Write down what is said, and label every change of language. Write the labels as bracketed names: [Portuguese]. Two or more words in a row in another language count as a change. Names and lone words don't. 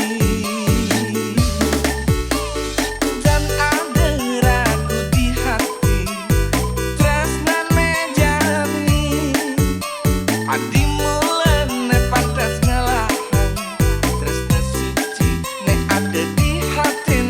[Indonesian] dan ada ragu di hati [Balinese] tresnane jani adi mulane pantas ngelahan tresna suci [Indonesian] ada di hati